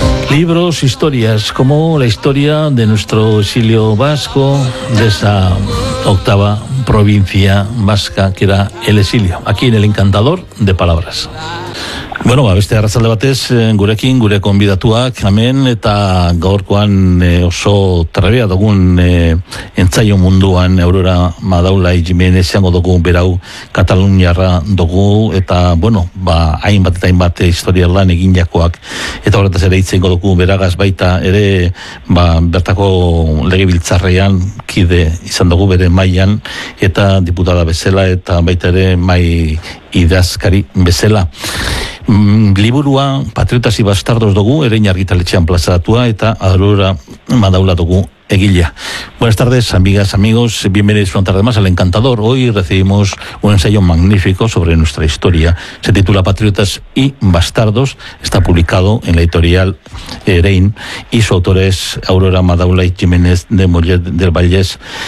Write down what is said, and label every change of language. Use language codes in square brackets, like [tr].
[es] Libros, historias, como la historia de nuestro exilio vasco, de esa octava provincia vasca que era el exilio, aquí en El Encantador de Palabras. [eu] Bueno, beste arratsalde batez, gurekin, gure konbidatuak, hemen, eta gaurkoan oso trebea dugun entzaio munduan, Aurora Madaula Jimen, esango dugu, berau, kataluniarra dugu, eta, bueno, ba, hainbat eta hainbat historia lan eginakoak, eta horretaz ere itzen dugu, beragaz baita, ere, ba, bertako legebiltzarrean, kide izan dugu, bere mailan, eta diputada bezala, eta baita ere, mai idazkari bezala. Liburua Patriotas y Bastardos dugu, erein argitaletxean plazaratua, eta Aurora Madaula dugu egilea. [es] Buenas tardes, amigas, amigos, bienvenidos una tarde más al Encantador. Hoy recibimos un ensayo magnífico sobre nuestra historia. Se titula Patriotas y Bastardos, está publicado en la editorial Erein, y su autor es Aurora Madaula y Jiménez de Mollet del Vallès,